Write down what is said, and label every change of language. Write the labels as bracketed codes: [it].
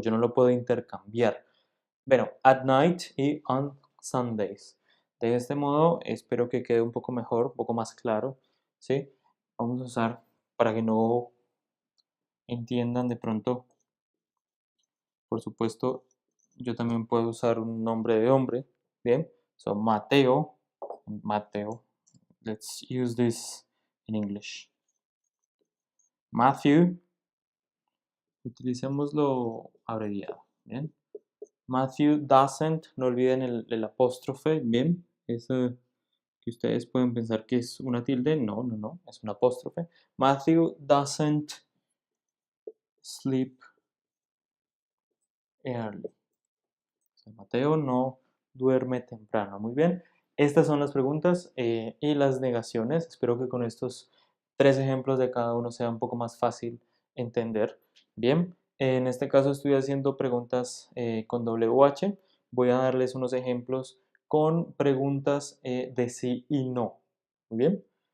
[es] Yo no lo puedo intercambiar. Bueno, [en] at night [es] y [en] on Sundays. [es] De este modo, espero que quede un poco mejor, un poco más claro, ¿sí? Vamos a usar para que no entiendan de pronto, por supuesto, yo también puedo usar un nombre de hombre, ¿bien? [en] So, Mateo, Mateo, let's use this in English. [es] Matthew, utilicémoslo abreviado, ¿bien? Matthew [en] doesn't, [es] no olviden el apóstrofe, ¿bien? Eso que ustedes pueden pensar que es una tilde, no, no, no, es un apóstrofe. [en] Matthew doesn't sleep early. [es] Mateo no duerme temprano. Muy bien. Estas son las preguntas y las negaciones. Espero que con estos tres ejemplos de cada uno sea un poco más fácil entender. Bien, en este caso estoy haciendo preguntas con WH. Voy a darles unos ejemplos con preguntas de sí y no. Muy bien.